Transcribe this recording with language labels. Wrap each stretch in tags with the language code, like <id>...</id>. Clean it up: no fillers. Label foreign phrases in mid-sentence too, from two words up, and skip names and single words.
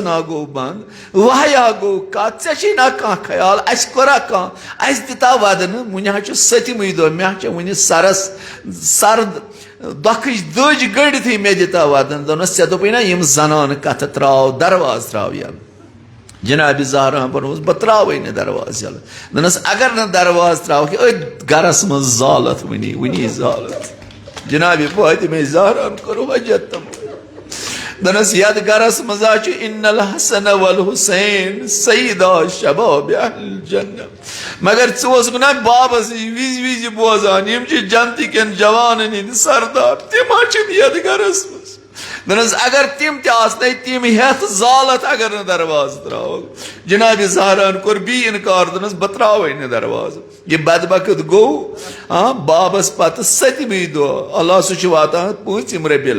<ks>ہا گوٚو بنٛد وحی ہا گوٚو کتھ ژےٚ چھے نا کانٛہہ خیال اسہِ کوٚرا کانٛہہ اسہِ دِتا ودنہٕ وُنہِ حظ چھُ 7مٕے دۄہ مےٚ حظ چھِ وُنہِ سرس سرد دۄکھٕچ دٔج گٔنڈِتھٕے مےٚ دِتا ودن دوٚپنس ژےٚ دوٚپُے نا یِم زنانہٕ کتھٕ تراو درواز تراو یلہٕ جناب زہراہن پوٚرمُت بہٕ تراوے نہٕ درواز یلہٕ دوٚپنس اگر نہٕ درواز تراوکھ أتھۍ گرس منٛز زالتھ وُنی زالتھ جناب فاطمہ زہراہن کوٚر حجت دوٚپنس یتھ گرس منٛز حظ چھُ</ks> <ar>ان الحسن والحسین سیدا شباب اہل الجنہ</ar> <ks>مگر ژٕ اوسکھ نا بابس نِش وِزِ وِزِ بوزان یِم چھِ جنتہٕ کٮ۪ن جوانن ہٕنٛدۍ سردار تِم حظ چھِنہٕ یتھ گرس منٛز دوٚپنس اگر تِم تہِ آسنے تِم ہیٚتھ زالتھ اگر نہٕ درواز تراوکھ جناب زہراہن کوٚر بیٚیہِ انکار دوٚپنس بہٕ تراوے نہٕ درواز یہِ بدبخت گوٚو بابس پتہٕ 7مٕے دۄہ اللہ سُہ چھُ واتان 5م ربیع</ks>